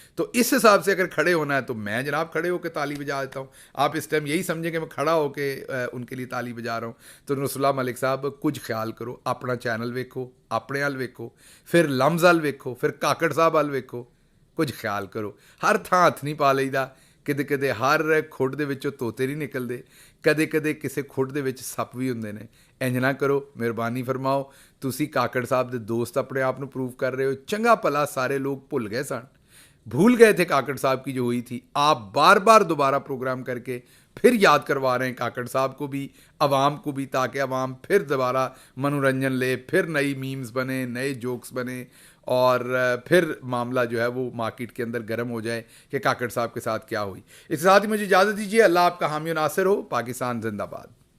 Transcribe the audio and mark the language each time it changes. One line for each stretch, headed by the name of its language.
Hindi: तो इस हिसाब से अगर खड़े होना है तो मैं जनाब खड़े होकर ताली बजा देता हूँ। आप इस टाइम यही समझें कि मैं खड़ा होकर उनके लिए ताली बजा रहा हूँ। तो नसरुल्लाह मलिक साहब कुछ ख्याल करो, अपना चैनल वेखो, अपने हल वेखो, फिर लम्स हल वेखो, फिर काकड़ साहब हल वेखो, कुछ ख्याल करो।
Punjabi: हर ਥਾਂ ਹੱਥ ਨਹੀਂ ਪਾ ਲਈਦਾ, ਕਿਤੇ ਕਿਤੇ ਹਰ ਖੁੱਡ ਦੇ ਵਿੱਚੋਂ ਤੋਤੇ ਨਹੀਂ ਨਿਕਲਦੇ, ਕਦੇ ਕਦੇ ਕਿਸੇ ਖੁੱਡ ਦੇ ਵਿੱਚ ਸੱਪ ਵੀ ਹੁੰਦੇ ਨੇ। ਇੰਜ ਨਾ ਕਰੋ, ਮਿਹਰਬਾਨੀ ਫਰਮਾਓ। ਤੁਸੀਂ ਕਾਕੜ ਸਾਹਿਬ ਦੇ ਦੋਸਤ ਆਪਣੇ ਆਪ ਨੂੰ ਪ੍ਰੂਵ
Hindi: कर रहे हो।
Punjabi: चंगा भला सारे लोग भुल गए सन,
Hindi: भूल गए थे काकड़ साहब की जो हुई थी। आप बार बार दोबारा प्रोग्राम करके फिर याद करवा रहे हैं काकड़ साहब को भी, अवाम को भी, ताकि अवाम फिर दोबारा मनोरंजन ले, फिर नई मीम्स बने, नए जोक्स बने, और फिर मामला जो है वो मार्केट के अंदर गर्म हो जाए कि काकड़ साहब के साथ क्या हुई। इसके साथ ही मुझे इजाज़त दीजिए। अल्लाह आपका हामी नासिर हो। पाकिस्तान जिंदाबाद।